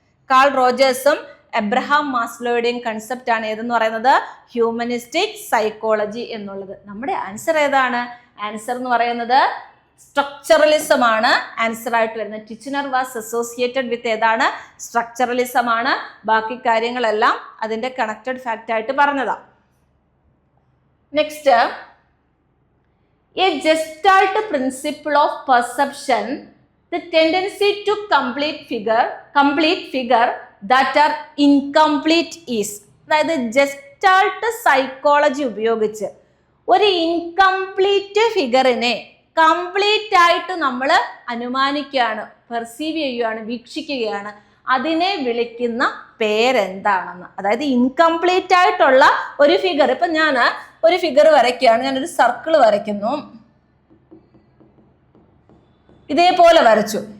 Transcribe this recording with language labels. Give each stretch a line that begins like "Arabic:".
Malayalam: Call റോജേഴ്സും Abraham മാസ്ലോയുടെയും concept ആണ് ഏതെന്ന് പറയുന്നത് ഹ്യൂമനിസ്റ്റിക് സൈക്കോളജി എന്നുള്ളത്. നമ്മുടെ ആൻസർ ഏതാണ്? ആൻസർ എന്ന് പറയുന്നത് സ്ട്രക്ചറലിസം ആണ് ആൻസർ ആയിട്ട് വരുന്നത്.
English: Titchener was associated with
Malayalam: ഏതാണ്? സ്ട്രക്ചറലിസം ആണ്. ബാക്കി കാര്യങ്ങളെല്ലാം അതിന്റെ കണക്റ്റഡ് ഫാക്റ്റ് ആയിട്ട് പറഞ്ഞതാണ്.
English: Next, a gestalt principle of perception, the tendency to complete figure that are incomplete is.
Malayalam: അതായത് ഗെസ്റ്റാൾട്ട് സൈക്കോളജി ഉപയോഗിച്ച് ഒരു ഇൻകംപ്ലീറ്റ് ഫിഗറിനെ കംപ്ലീറ്റ് ആയിട്ട് നമ്മൾ അനുമാനിക്കുകയാണ്, പെർസീവ് ചെയ്യുകയാണ്, വീക്ഷിക്കുകയാണ്. അതിനെ വിളിക്കുന്ന പേരെന്താണെന്ന്. അതായത് ഇൻകംപ്ലീറ്റ് ആയിട്ടുള്ള ഒരു ഫിഗർ, ഇപ്പൊ ഞാൻ ഒരു ഫിഗർ വരയ്ക്കുകയാണ്, ഞാനൊരു സർക്കിൾ വരയ്ക്കുന്നു, ഇതേപോലെ വരച്ചു.